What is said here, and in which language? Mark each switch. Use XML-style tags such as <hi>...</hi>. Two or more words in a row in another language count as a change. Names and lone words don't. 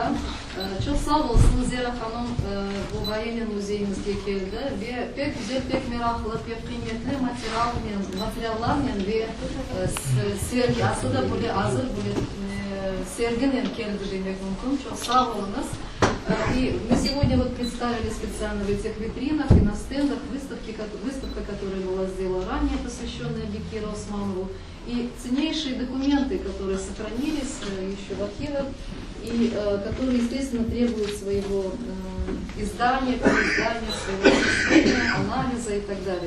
<crh>Çok sağ olsun Zera Hanım bu Военный müzeyimizge keldi ve pek güzel, pek meraklı, pek kıymetli materyallarla ve sergi, aslında böyle hazır böyle serginin keldi demek mümkün. Çok sağ olunuz.</crh> <ru>И мы сегодня вот представили специально в этих витринах и на стендах выставка, которая была сделана ранее, посвященная Бекиру Османову, и ценнейшие документы, которые сохранились еще в архивах, и которые, естественно, требуют своего издания, переиздания, своего изучения, анализа и так далее.</ru>